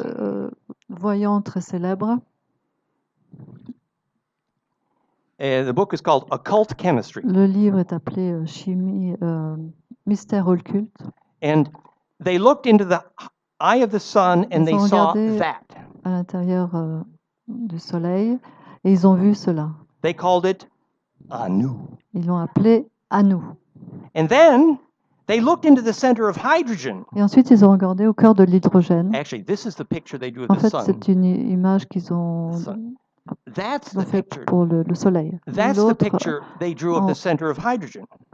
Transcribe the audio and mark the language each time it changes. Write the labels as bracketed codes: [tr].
[fr] Quelques voyants très célèbres. [en] The book is called Occult Chemistry. [fr] Le livre est appelé Chimie, mystère occulte. [en] And they looked into the eye of the sun and they saw that. [fr] À l'intérieur du soleil et ils ont vu cela. [en] They called it Anu. [fr] Ils l'ont appelé Anu. [en] And then they looked into the center of hydrogen. [fr] Et ensuite ils ont regardé au cœur de l'hydrogène. [en] Actually, this is the picture they drew of [fr] en [en] the [fr] fait, [en] sun. [fr] c'est une image qu'ils ont fait pour le soleil. [en] That's the picture they drew of the center of hydrogen.